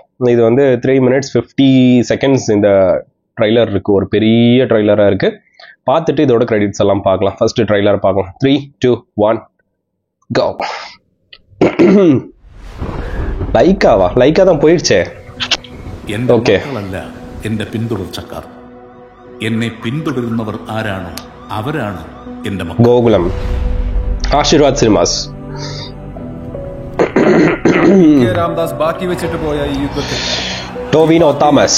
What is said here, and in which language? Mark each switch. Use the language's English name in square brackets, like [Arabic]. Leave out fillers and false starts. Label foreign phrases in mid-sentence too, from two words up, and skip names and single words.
[Tamil] இது [English] 3 minutes 50 seconds [Tamil] இந்த ட்ரைலர் இருக்கு. ஒரு பெரிய ட்ரைலராக இருக்கு. பார்த்துட்டு இதோட கிரெடிட்ஸ் எல்லாம் பார்க்கலாம். ஃபர்ஸ்ட் ட்ரைலர் பார்க்கலாம். 3, 2, 1 கோ. லைக்கா தான் போயிடுச்சே. ஓகே, [Malayalam] എന്റെ പിന്തുടർച്ചക്കാർ, എന്നെ പിന്തുടരുന്നവർ ആരാണോ അവരാണ് എന്റെ മക്കൾ. ഗോകുലം, ആശീർവാദ് സിനിമാസ്. രാംദാസ് ബാക്കി വെച്ചിട്ട് പോയ ഈ യുദ്ധത്തിൽ ടോവിനോ തോമസ്